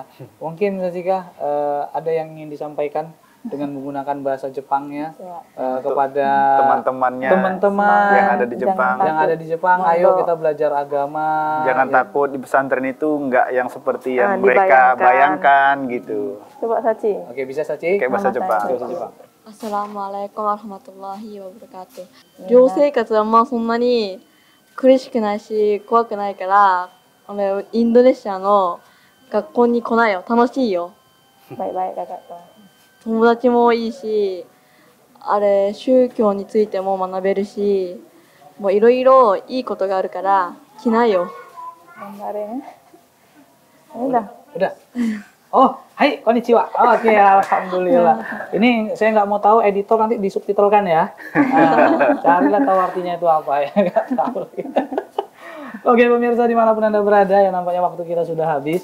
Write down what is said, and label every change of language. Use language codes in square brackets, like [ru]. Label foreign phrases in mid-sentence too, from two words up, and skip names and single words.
[id] Mungkin Sachika ada yang ingin disampaikan dengan menggunakan bahasa Jepangnya kepada teman-temannya yang ada di Jepang. Yang ada di Jepang, ayo kita belajar agama. Jangan takut, di pesantren itu enggak yang seperti yang mereka bayangkan gitu. Coba Sachi. Oke, bisa Sachi? Kayak bahasa Jepang. [ar] السلام عليكم ورحمة الله وبركاته. [ja] 寮生活はまあそんなに苦しくないし怖くないから、インドネシアの学校に来ないよ。楽しいよ。 [id] Baik-baik kakak tuh. [ja] 友達もいいし、宗教についても学べるし、もういろいろいいことがあるから来ないよ。 [id] Gambarnya. Udah. Oh, [ja] はい、こんにちは. [id] Oke, alhamdulillah. Ini saya nggak mau tahu, editor nanti disubtitelkan ya. Carilah tahu artinya itu apa ya, nggak tahu. Oke, pemirsa dimanapun Anda berada, yang nampaknya waktu kita sudah habis.